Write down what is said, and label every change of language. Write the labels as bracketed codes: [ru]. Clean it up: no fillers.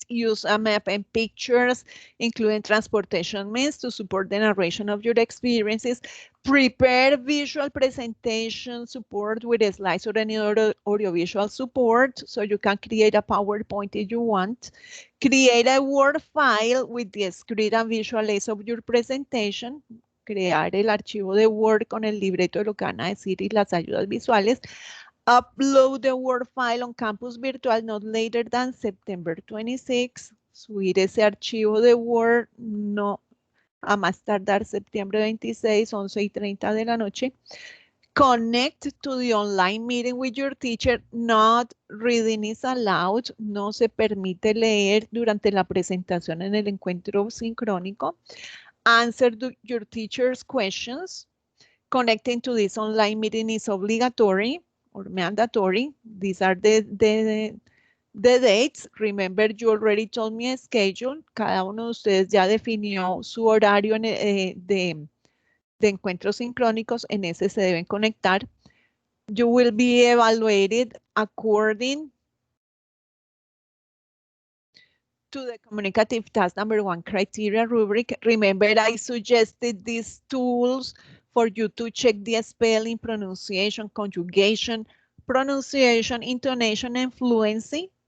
[en] Use a map and pictures, including transportation means, to support the narration of your experiences. Prepare visual presentation support with slides or any other audiovisual support, so you can create a PowerPoint if you want. Create a Word file with the script and visual aids of your presentation. [es] Crear el archivo de Word con el libreto de lo que van a decir y las ayudas visuales. [en] Upload the Word file on Campus Virtual not later than September 26. [es] Subir ese archivo de Word no a más tardar septiembre 26, 11:30 de la noche. [en] Connect to the online meeting with your teacher. Not reading is allowed. [es] No se permite leer durante la presentación en el encuentro sincrónico. [en] Answer your teacher's questions. Connecting to this online meeting is obligatory or mandatory. These are the dates. Remember, you already told me a schedule. [es] Cada uno de ustedes ya definió su horario de encuentros sincrónicos. En ese se deben conectar. [en] You will be evaluated according to the communicative task number 1 criteria rubric. Remember, I suggested these tools for you to check the spelling, pronunciation, conjugation, intonation, and fluency.